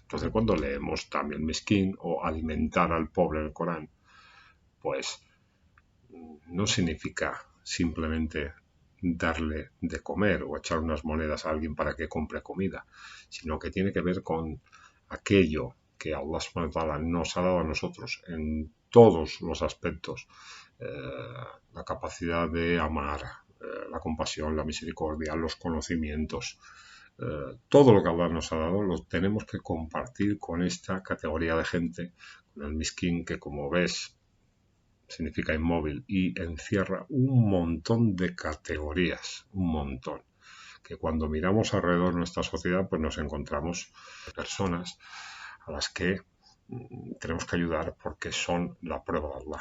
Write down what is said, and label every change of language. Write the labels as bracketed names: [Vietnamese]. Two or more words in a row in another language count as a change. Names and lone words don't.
[Spanish] Entonces, cuando leemos también miskin o alimentar al pobre en el Corán, pues no significa simplemente darle de comer o echar unas monedas a alguien para que compre comida, sino que tiene que ver con aquello que Allah [Arabic] سبحانه وتعالى [Spanish] nos ha dado a nosotros en todos los aspectos, la capacidad de amar, la compasión, la misericordia, los conocimientos, todo lo que Allah nos ha dado lo tenemos que compartir con esta categoría de gente, con el miskin, que como ves significa inmóvil y encierra un montón de categorías, un montón, que cuando miramos alrededor de nuestra sociedad pues nos encontramos personas a las que tenemos que ayudar porque son la prueba de Allah.